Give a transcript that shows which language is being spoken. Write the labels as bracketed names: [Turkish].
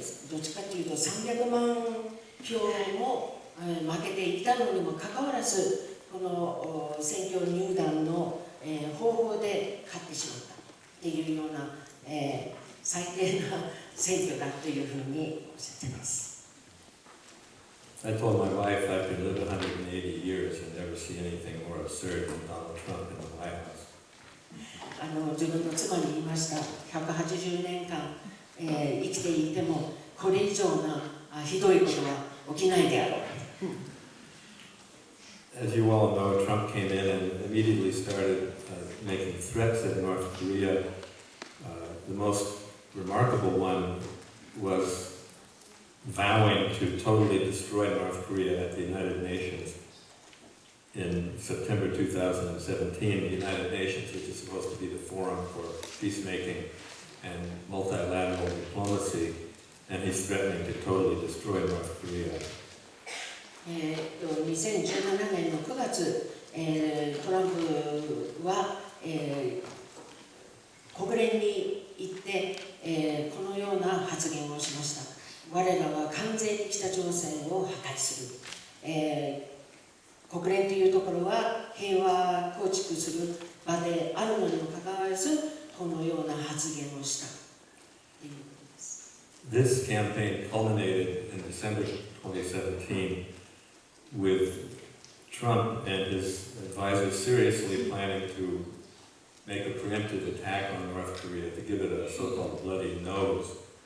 [Japanese] どっちかというと300万票も負けていたのにもかかわらず、この選挙入団の方法で勝ってしまったっていうような最低な選挙だというふうにおっしゃっています。 [English] I told my wife I could live 180 years and never see anything more absurd than Donald Trump in the White House. [Japanese] 自分の妻に言いました。180年間、生きていてもこれ以上なひどいことは起きないであろう。 [English] As you all know, Trump came in and immediately started making threats at North Korea. The most remarkable one was vowing to totally destroy North Korea at the United Nations. In September 2017, the United Nations, which is supposed to be the forum for peacemaking and multilateral diplomacy, and he's threatening to totally destroy North Korea. [Japanese] 2017年の9月、トランプは、国連に行って、このような発言をしました。我らは完全に北朝鮮を破壊する。国連というところは平和構築する場であるのにもかかわらず、このような発言をしたということです。 [English] This campaign culminated in December 2017 with Trump and his advisors seriously planning to make a preemptive attack on North Korea, to give it a so-called bloody nose.